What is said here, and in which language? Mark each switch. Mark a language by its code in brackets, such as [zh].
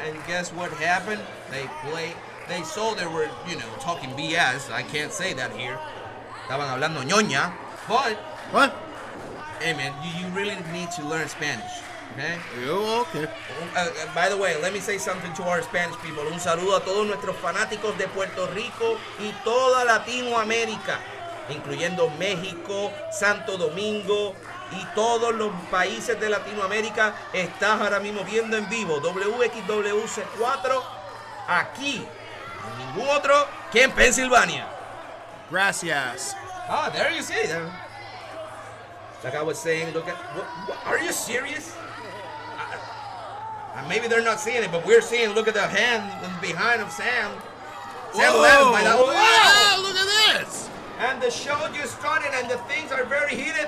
[en] And guess what happened? They saw they were, talking BS. I can't say that here. [es] Estaban hablando ñoña. [en] But, what? Hey man, you really need to learn Spanish, okay? Okay. By the way, let me say something to our Spanish people. [es] Un saludo a todos nuestros fanáticos de Puerto Rico y toda Latinoamérica, incluyendo México, Santo Domingo y todos los países de Latinoamérica. Estás ahora mismo viendo en vivo WXWC4 aquí. Ningún otro que en Pensilvania. Gracias. [en] Ah, there you see them. Like I was saying, look at. What, are you serious? Maybe they're not seeing it, but we're seeing. Look at the hand behind of Sam. Sam Adams by that. Wow, look at this. And the show just started, and the things are very heated.